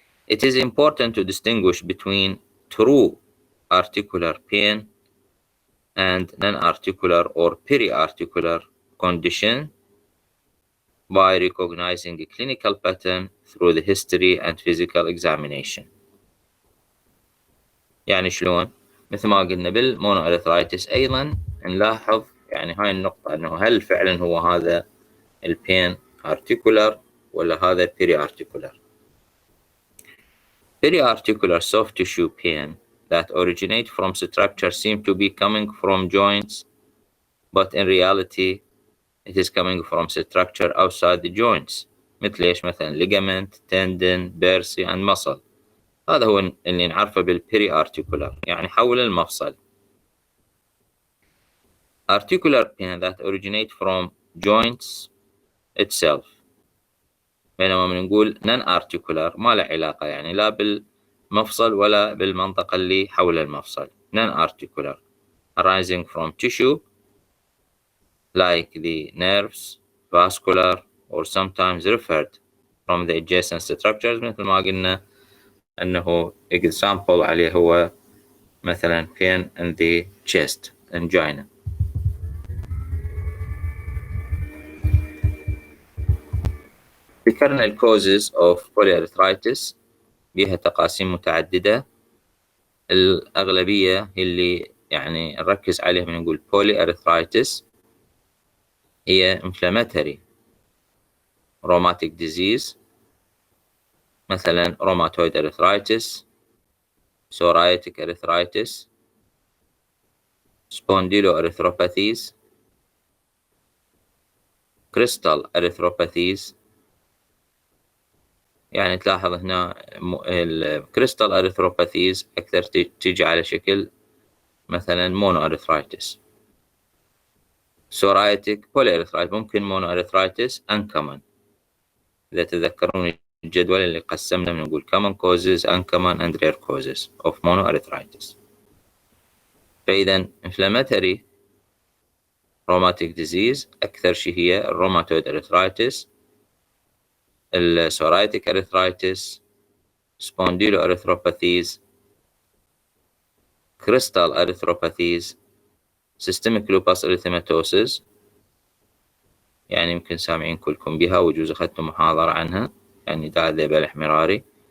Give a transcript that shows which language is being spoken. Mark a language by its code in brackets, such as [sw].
[en] It is important to distinguish between true articular pain and non-articular or peri-articular condition by recognizing a clinical pattern through the history and physical examination. [ar] يعني شلون؟ مثل ما قلنا بالمونوارثرايتس أيضا نلاحظ يعني هاي النقطة، أنه هل فعلا هو هذا البين articular ولا هذا periarticular. Periarticular soft tissue pain that originate from structure seem to be coming from joints, but in reality it is coming from structure outside the joints. مثل ايش؟ مثلا [en] ligament, tendon, bursa and muscle. [ar] هذا هو اللي نعرفه بالperiarticular، يعني حول المفصل. [en] Articular pain that originate from joints itself، [ar] بينما من نقول non-articular ما له علاقة، يعني لا بالمفصل ولا بالمنطقة اللي حول المفصل. [en] non-articular arising from tissue like the nerves, vascular or sometimes referred from the adjacent structures، [ar] مثل ما قلنا أنه [en] example [ar] عليه هو مثلا [en] pain in the chest angina. The Cardinal causes of polyarthritis [ar] بها تقاسيم متعددة. الأغلبية اللي يعني نركز عليها من نقول [en] polyarthritis هي inflammatory rheumatic disease، مثلا rheumatoid arthritis، psoriatic arthritis، spondyloarthropathies، crystal arthropathies. [ar] يعني تلاحظ هنا الكريستال اريثروباثيز أكثر تيجي على شكل مثلا مونو اريثرايتس. سورايتك بولي اريثرايتس ممكن مونو اريثرايتس uncommon. إذا تذكرون الجدول اللي قسمنا بنقول [en] common causes, uncommon and rare causes of monoarthritis. [ar] فإذا [en] inflammatory rheumatic disease [ar] أكثر شيء هي [en] rheumatoid arthritis، psoriatic arthritis، spondyloarthropathies، crystal arthropathies، systemic lupus erythematosus، [ar] يعني يمكن سامعين كلكم بها ويجوز أخذتم محاضرة عنها، يعني داعي ذيبال احمراري.